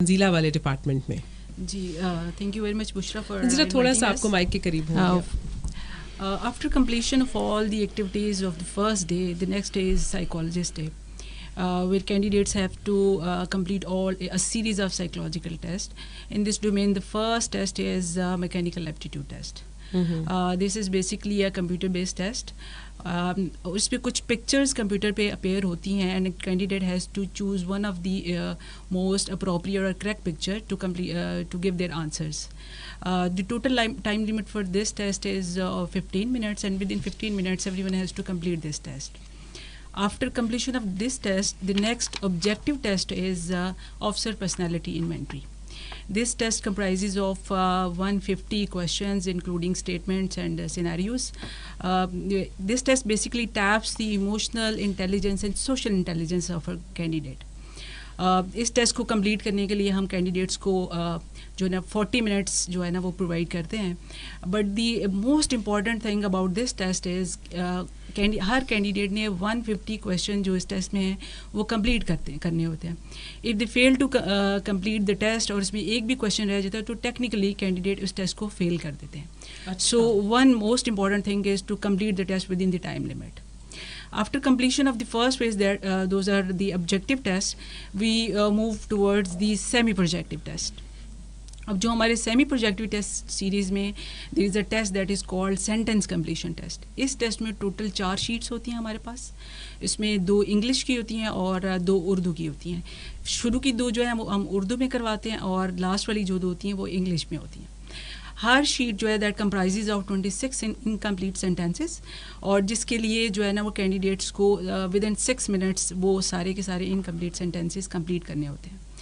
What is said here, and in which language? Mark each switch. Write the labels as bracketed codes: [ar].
[ur] تنزیلہ والے ڈپارٹمنٹ میں. [en] جی thank you very much Bushra for [ur] Tanzeela تھوڑا سا آپ کو مائک کے قریب ہوں. [en] After completion of all the activities of the first day, the next day is psychologist day, where candidates have to complete a series of psychological tests. In this domain, the first test is mechanical aptitude test. This is basically a computer based test. [ur] اس پہ کچھ pictures computer پہ appear ہوتی ہیں [en] And candidate has to choose one of the most appropriate اور correct picture to give their answers. The total time limit for this test is 15 minutes, and within 15 minutes everyone has to complete this test. After completion of this test, the next objective test is officer personality inventory. This test comprises of 150 questions including statements and scenarios. This test basically taps the emotional intelligence and social intelligence of a candidate. [ur] اس test کو complete کرنے کے لیے ہم candidates کو جو ہے نا 40 minutes جو ہے نا وہ پرووائڈ کرتے ہیں. [en] but the most important thing about this test is [ur] Hare candidate نے 150 کویشچن جو اس ٹیسٹ میں ہیں وہ کمپلیٹ کرنے ہوتے ہیں. [en] if they fail to complete the test [ur] اور اس میں ایک بھی کویشچن رہ جاتا ہے تو ٹیکنیکلی کینڈیڈیٹ اس ٹیسٹ کو فیل کر دیتے ہیں. [en] So one most important thing is to complete the test within the time limit. After completion of the first phase, those are the objective tests, we move towards the semi-projective test. [ur] اب جو ہمارے semi projective test series میں [en] there is a test that is called sentence completion test. [ur] اس test میں total 4 sheets ہوتی ہیں ہمارے پاس. اس میں 2 English کی ہوتی ہیں اور 2 اردو کی ہوتی ہیں. شروع کی 2 جو ہیں وہ ہم اردو میں کرواتے ہیں اور لاسٹ والی جو 2 ہوتی ہیں وہ انگلش میں ہوتی ہیں. ہر شیٹ جو ہے [en] that comprises of 26 incomplete sentences [ur] اور جس کے لیے جو ہے نا وہ کینڈیڈیٹس کو ود ان 6 منٹس وہ سارے کے سارے انکمپلیٹ سینٹینسز کمپلیٹ کرنے ہوتے ہیں.